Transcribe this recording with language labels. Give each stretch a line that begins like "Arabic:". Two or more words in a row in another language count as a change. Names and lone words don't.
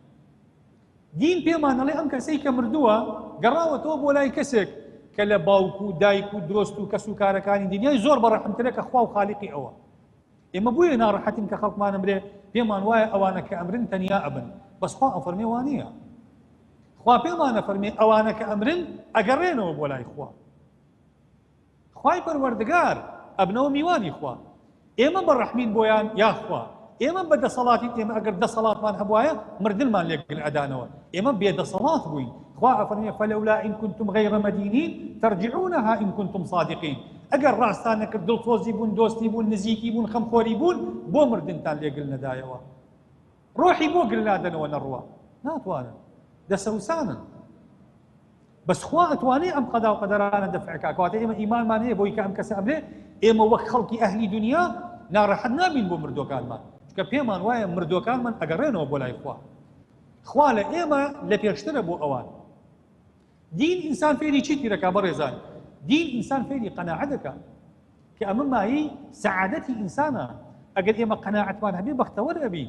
Central Kurdish: دین پێمان ئەڵێ ئەم کەسەی کە مردووە گەڕاوەتەوە بۆ لای کەسێک کە لە باوک و دایک و درۆست و کەس و کارەکانی دنیای زۆر بەڕەحمترە کە خوا و خالیقی ئەوە ئێمە بوویە ناڕەحەتین کە خەڵکمان ئەمرێ پێمان وایە ئەوانە کە ئەمرن تەنیا ئەبن بەس خوا ئەفەرمێ وانە خوا پێمان ئەفەرمێ ئەوانە کە ئەمرن ئەگەڕێنەوە بۆ لای خوا خوای پەروەردگار ئەبنەوە میوانی خوا ئێمە بەڕەحمین بۆیان یا خوا ئێمە بەدەسەڵاتی ئێمە ئەگەر دەسەڵاتمان هەبوایە مردنمان لێگەل ئەدانەوە ئێمە بێدەسەڵات بووین خوا ئەفەرمێ
Arabic: فلولا إن كنتم غير مدينين ترجعونها إن كنتم صادقين
Central Kurdish: ئەگەر ڕاستانە کرد دڵتۆزی بوون دۆستی بوون نزیکی بوون خەمخۆری بوون بۆ مردنتان لێگەل نەدایەوە ڕۆحی بۆ گرلادنەوە نەڕوە ناتوانن دەسەوسانن بەس خوا ئەتوانێ ئەم قەدا و قەدەرانە دەفعکا کەواتە ئێمە ئیمانمان هەیە بۆی کە ئەم کەسە ئەمرێ ئێمە وەک خەڵکی ئەهلی دنیا ناڕەحەت نابین بۆ مردوەکانمان چکە پێمان وایە مردوەکانمان ئەگەڕێنەوە بۆ لای خوا لە ئێمە لە پێشترە بۆ ئەوان دین ئینسان فێری چیتی دەکا بەڕێزان دین ئینسان فێری قەناعەت دەکا کە ئەمە مایەی سەعادەتی ئینسانە ئەگەر ئێمە قەناعەتمان هەبێ بەختەوەر ئەبین.